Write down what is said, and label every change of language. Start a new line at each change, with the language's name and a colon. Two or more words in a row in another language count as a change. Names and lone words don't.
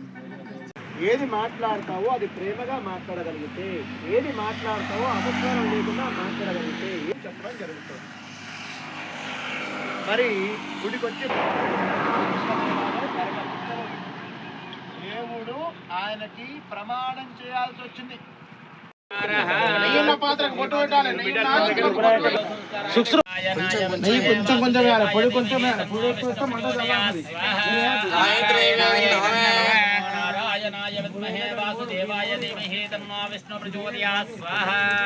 Telugu: ఏది మాట్లాడతావో అది ప్రేమగా మాట్లాడగలిగితే, ఏది మాట్లాడతావో అపస్వరం లేకుండా మాట్లాడగలిగితే ఏం చెప్పడం జరుగుతుంది. మరి గుడికొచ్చి దేవుడు ఆయనకి ప్రమాణం చేయాల్సి వచ్చింది.
Sanskrit: नारायणाय विद्महे वासुदेवाय धीमहि तन्नो विष्णु प्रचोदयात् स्वाहा.